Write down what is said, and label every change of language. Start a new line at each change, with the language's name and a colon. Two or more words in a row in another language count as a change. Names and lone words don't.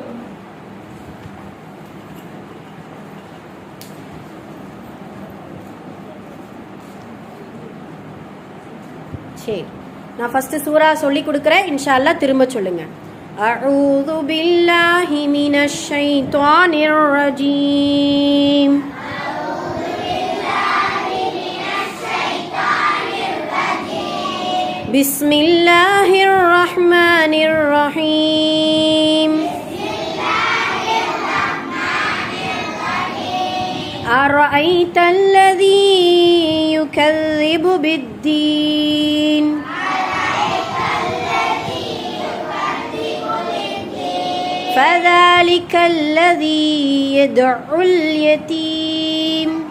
Tamil: சரி, நான் ஃபர்ஸ்ட் சூரா சொல்லி கொடுக்குறேன்,
Arabic: إن شاء الله
Tamil: திரும்ப சொல்லுங்க.
Arabic: أعوذ بالله من الشيطان الرجيم. بسم الله الرحمن الرحيم. أرأيت الذي يكذب بالدين فذلك الذي يدعو اليتيم